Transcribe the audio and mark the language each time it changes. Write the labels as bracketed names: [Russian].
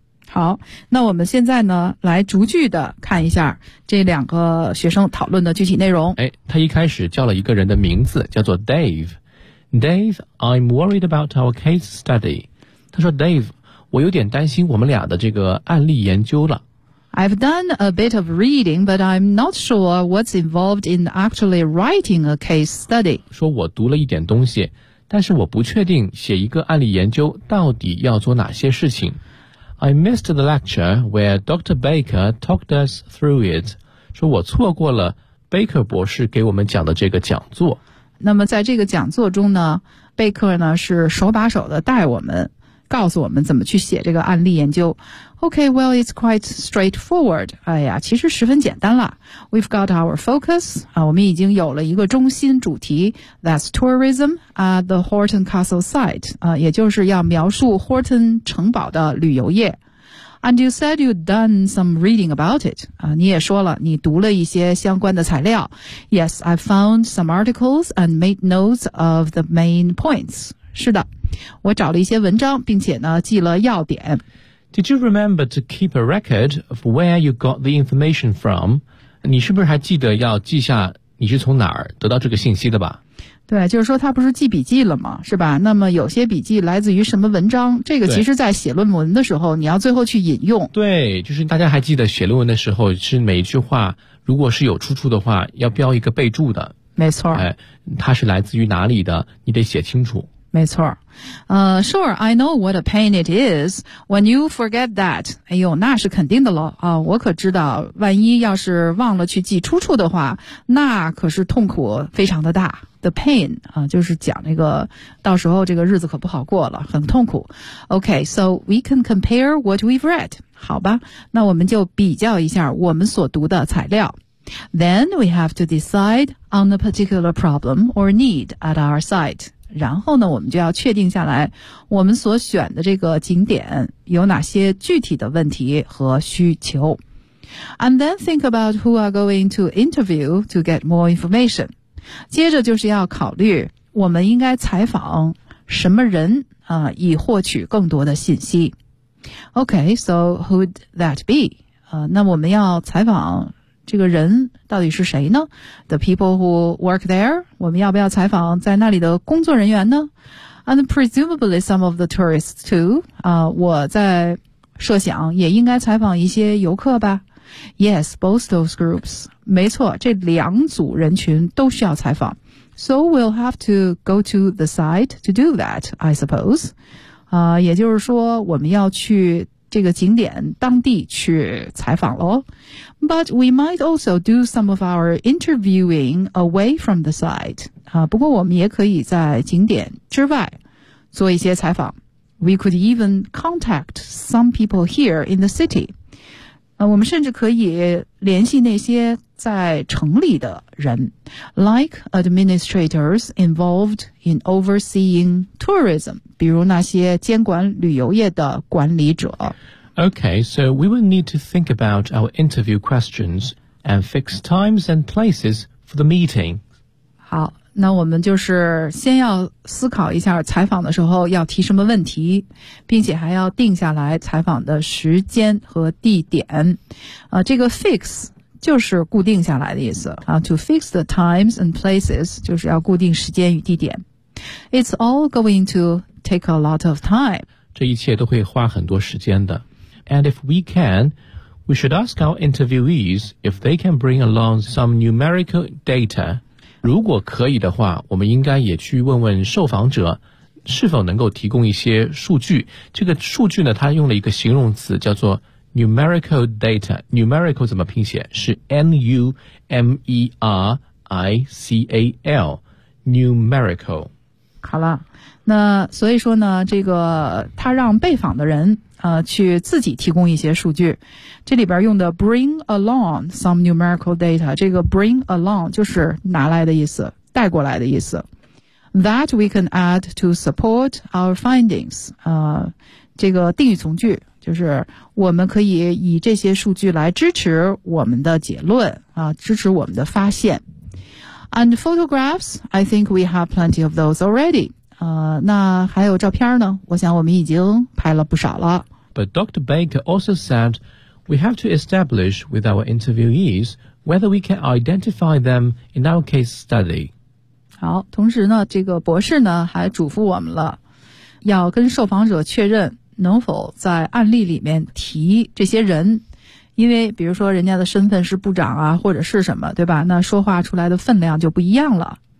[Chinese] 好，那我们现在呢来逐句的看一下这两个学生讨论的具体内容。哎，他一开始叫了一个人的名字，叫做 Dave。Dave, [English] I'm worried about our case study。 [Chinese] 他说 Dave, 我有点担心我们俩的这个案例研究了。 [English] I've done a bit of reading, but I'm not sure what's involved in actually writing a case study。 [Chinese] 说我读了一点东西，但是我不确定写一个案例研究到底要做哪些事情。 [English] I missed the lecture where Dr. Baker talked us through it. [Chinese] 说我错过了 Baker 博士给我们讲的这个讲座。那么在这个讲座中呢，贝克呢是手把手的带我们，告诉我们怎么去写这个案例研究。 [English] Okay, well, it's quite straightforward. [Chinese] 哎呀，其实十分简单了。 [English] We've got our focus. [Chinese] 我们已经有了一个中心主题。 [English] That's tourism at the Horton Castle site. [Chinese] 也就是要描述 Horton 城堡的旅游业。 [English] And you said you'd done some reading about it. [Chinese] 你也说了，你读了一些相关的材料。 [English] Yes, I found some articles and made notes of the main points. [Chinese] 是的，我找了一些文章，并且呢，记了要点。 [English] Did you remember to keep a record of where you got the information from? [Chinese] 你是不是还记得要记下你是从哪儿得到这个信息的吧？对，就是说他不是记笔记了吗？是吧？那么有些笔记来自于什么文章？这个其实在写论文的时候，你要最后去引用。对，就是大家还记得写论文的时候，是每一句话如果是有出处的话，要标一个备注的。没错。哎，它是来自于哪里的？你得写清楚。没错。 [English] Sure, I know what a pain it is when you forget that. [Chinese] 哎呦，那是肯定的了。我可知道万一要是忘了去记出处的话，那可是痛苦非常的大。 [English] The pain, [Chinese] 就是讲那个到时候这个日子可不好过了，很痛苦。 [English] Okay, so we can compare what we've read. [Chinese] 好吧，那我们就比较一下我们所读的材料。 [English] Then we have to decide on a particular problem or need at our site. [Chinese] 然后呢，我们就要确定下来我们所选的这个景点有哪些具体的问题和需求。 [English] And then think about who are going to interview to get more information. [Chinese] 接着就是要考虑我们应该采访什么人，以获取更多的信息。 [English] Okay, so who'd that be? [Chinese] 那我们要采访这个人到底是谁呢？ [English] The people who work there? [Chinese] 我们要不要采访在那里的工作人员呢？ [English] And presumably some of the tourists too. [Chinese] 我在设想也应该采访一些游客吧。 [English] Yes, both those groups. [Chinese] 没错，这两组人群都需要采访。 [English] So we'll have to go to the site to do that, I suppose. [Chinese] 也就是说我们要去这个景点当地去采访咯。 [English] But we might also do some of our interviewing away from the site. [Chinese] 不过我们也可以在景点之外做一些采访。 [English] We could even contact some people here in the city. [Chinese] 我们甚至可以联系那些在城里的人 , [English] like administrators involved in overseeing tourism, [Chinese] 比如那些监管旅游业的管理者。 [English] Okay, so we will need to think about our interview questions and fix times and places for the meeting. [Chinese] 好，那我们就是先要思考一下采访的时候要提什么问题，并且还要定下来采访的时间和地点。这个 fix 就是固定下来的意思啊， [English] to fix the times and places [Chinese] 就是要固定时间与地点。 [English] It's all going to take a lot of time， [Chinese] 这一切都会花很多时间的。 [English] And if we canWe should ask our interviewees if they can bring along some numerical data. [Chinese] 如果可以的话，我们应该也去问问受访者是否能够提供一些数据。这个数据呢，他用了一个形容词叫做 numerical data. Numerical 怎么拼写？是 N-U-M-E-R-I-C-A-L. [English] Numerical. [Chinese] 好了，那所以说呢，这个他让被访的人去自己提供一些数据。这里边用的 [English] bring along some numerical data， [Chinese] 这个 bring along 就是拿来的意思，带过来的意思。 [English] That we can add to support our findings， [Chinese] 这个定语从句就是我们可以以这些数据来支持我们的结论啊，支持我们的发现。 [English] And photographs， I think we have plenty of those already。 [Chinese] 那还有照片呢，我想我们已经拍了不少了。 [English] But Dr. Baker also said we have to establish with our interviewees whether we can identify them in our case study. [Chinese] 好，同时呢，这个博士呢还嘱咐我们了，要跟受访者确认能否在案例里面提这些人，因为比如说人家的身份是部长啊或者是什么，对吧，那说话出来的分量就不一样了。